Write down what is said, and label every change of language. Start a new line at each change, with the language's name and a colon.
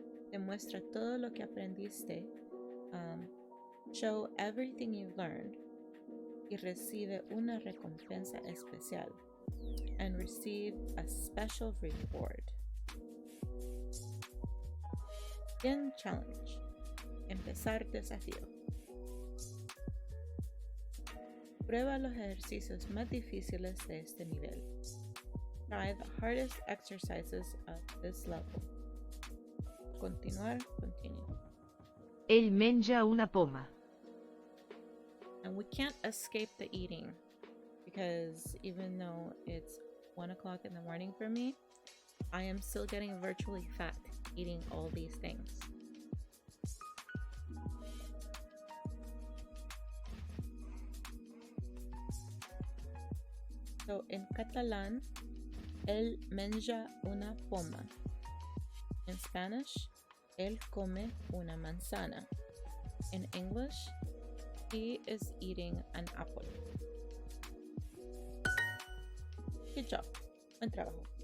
Spanish: Demuestra todo lo que aprendiste.
English: Show everything you learned.
Spanish: Y recibe una recompensa especial.
English: And receive a special reward. Begin challenge.
Spanish: Empezar desafío. Prueba los ejercicios más difíciles de este nivel.
English: Try the hardest exercises of this level.
Spanish: Continuar,
English: continue.
Catalan: Ell menja una poma.
English: And we can't escape the eating because even though it's 1 o'clock in the morning for me, I am still getting virtually fat eating all these things. So in Catalan,
Catalan: él menja una poma.
English: In Spanish,
Spanish: él come una manzana.
English: In English, he is eating an apple. Good job.
Spanish: Buen trabajo.